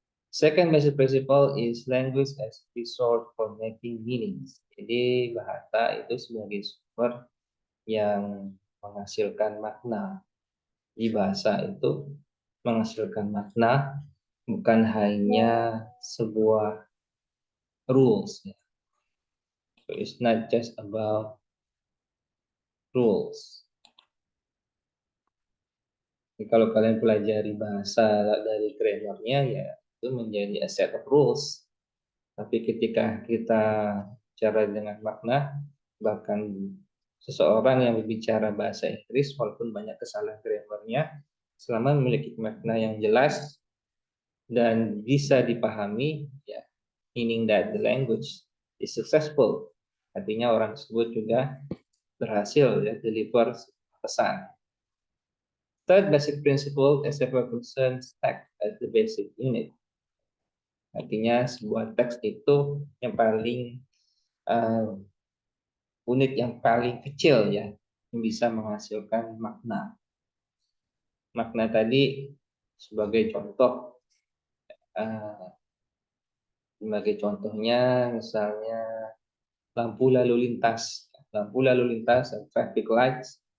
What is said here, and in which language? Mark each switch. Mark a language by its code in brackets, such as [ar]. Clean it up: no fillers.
[en] Second basic principle is language as resource for making meanings. [id] Jadi bahasa itu sebagai sumber yang menghasilkan makna. Di bahasa itu menghasilkan makna, bukan hanya sebuah rules. [en] So it's not just about rules. [id] Jadi kalau kalian pelajari bahasa dari grammarnya ya itu menjadi [en] a set of rules. [id] Tapi ketika kita bicara dengan makna, bahkan seseorang yang berbicara bahasa Inggris walaupun banyak kesalahan grammarnya, selama memiliki makna yang jelas dan bisa dipahami, ya, [en] meaning that the language is successful. [id] Artinya orang tersebut juga berhasil ya deliver pesan. [en] Third basic principle is concerns text as the basic unit. [id] Artinya sebuah teks itu yang paling unit yang paling kecil ya yang bisa menghasilkan makna. Makna tadi sebagai contoh, sebagai contohnya misalnya lampu lalu lintas, traffic lights.